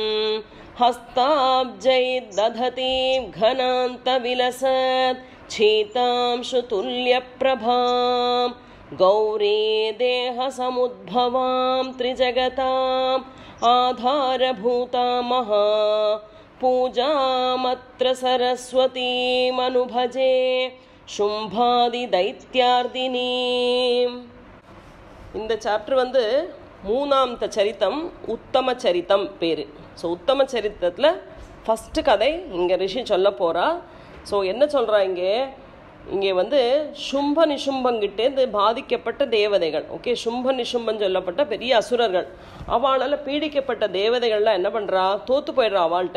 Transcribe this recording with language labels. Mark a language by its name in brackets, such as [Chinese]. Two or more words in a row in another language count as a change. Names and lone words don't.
[Sanskrit] हस्ताब्जैर्दधती घनान्तविलसत् शीतांशुतुल्यप्रभां गौरी देहसमुद्भवां त्रिजगताम् आधारभूतामः पूजामत्र सरस्वतीमनुभजे शुम्भादिदैत्यार्दिनीम्। [Tamil] இந்த சாப்டர் வந்து மூணாமத்த சரித்தம் உத்தம சரித்தம் பேர். ஸோ உத்தம சரித்திரத்தில் ஃபஸ்ட்டு கதை இங்கே ரிஷி சொல்ல போகிறா. ஸோ என்ன சொல்கிறா இங்கே வந்து சும்ப நிசும்பங்கிட்டேருந்து பாதிக்கப்பட்ட தேவதைகள், ஓகே, சும்ப நிசும்பன் சொல்லப்பட்ட பெரிய அசுரர்கள், அவளால் பீடிக்கப்பட்ட தேவதைகள்லாம் என்ன பண்ணுறா, தோற்று போயிடுறா அவள்கிட்ட.